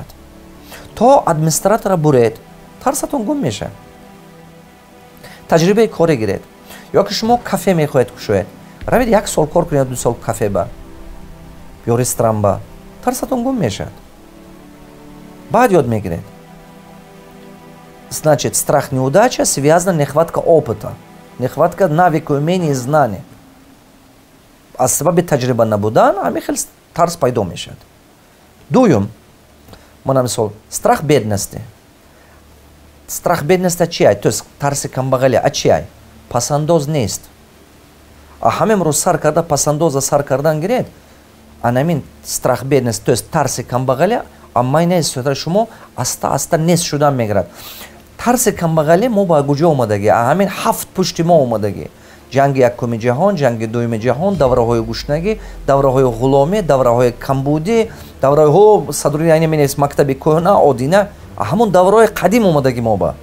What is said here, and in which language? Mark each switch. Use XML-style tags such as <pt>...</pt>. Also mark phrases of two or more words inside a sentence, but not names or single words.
<tg>То администратора буред, тарсатон гум мешад. таҷрибаи коре гиред. ё ки шумо кафе мехоҳед кушоед, равед 1 сол кор кунед, 2 сол кафе ба ё ресторан ба, тарсатон гум мешад. Баъд ёд мегиред.</tg> <ru>Значит, страх неудача связана нехватка опыта, нехватка навыка, умений, знаний.</ru> <tg>Аз сабаби таҷриба набудан ҳамин хел тарс пайдо мешад. Дуюм, мана мисол,</tg> <ru>страх бедности. Страх бедности</ru> <tg>чӣ ай?</tg> <ru>То есть</ru> <tg>тарси камбағалӣ а чӣ ай? Пасандоз нест. А ҳама имрӯз сар карда пасандоза сар кардан гиред, анамин</tg> <ru>страх бедности, то есть</ru> <tg>тарси камбағалӣ аммай нест, шумо аста нест шудан мегирад. Тарси камбағалӣ мо ба куҷо омадагӣ? Ҳамин 7 пушти мо омадагӣ. ҷанги якуми ҷаҳон, ҷанги дуюми ҷаҳон, давраҳои гушнагӣ, давраҳои ғуломӣ, давраҳои камбудӣ, давраҳо садруни айне менавист мактаби кӯҳна, одина, ҳамон давраҳои қадим омадагӣ мо ба.</tg>